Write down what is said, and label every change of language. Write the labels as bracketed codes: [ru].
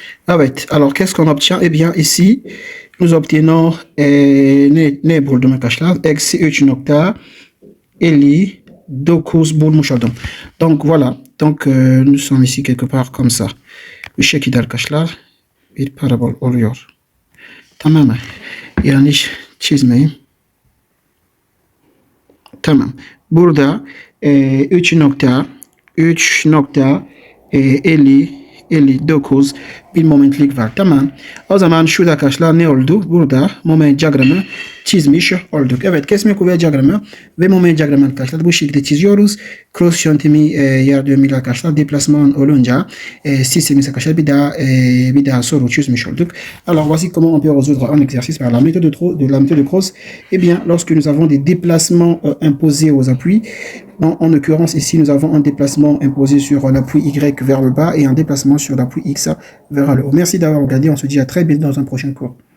[fr] Evet, alors qu'est-ce qu'on obtient? Eh bien ici nous obtenons [tr] ne buldum arkadaşlar? Eksi 3.59 bulmuş oldum. [fr] Donc voilà. Donc nous sommes ici quelque part comme ça. [tr] Bu şekilde arkadaşlar bir parabol oluyor. Tamam. Yanlış çizmeyeyim. Tamam. Burada 3.59 bir momentlik var. Tamam. O zaman şurada arkadaşlar ne oldu? Burada moment diyagramı çizmiş olduk. Evet, kesme kuvvet diyagramı ve moment diyagramı arkadaşlar bu şekilde çiziyoruz. Cross yöntemi yardımıyla arkadaşlar deplasman olunca sistemimiz arkadaşlar bir daha soru çözmüş olduk. [fr] Alors voici comment on peut résoudre un exercice par la méthode de Cross. Eh bien, lorsque nous avons des déplacements imposés aux appuis, en l'occurrence ici nous avons un déplacement imposé sur l'appui Y vers le bas et un déplacement sur l'appui X vers le haut. Merci d'avoir regardé. On se dit à très bientôt dans un prochain cours.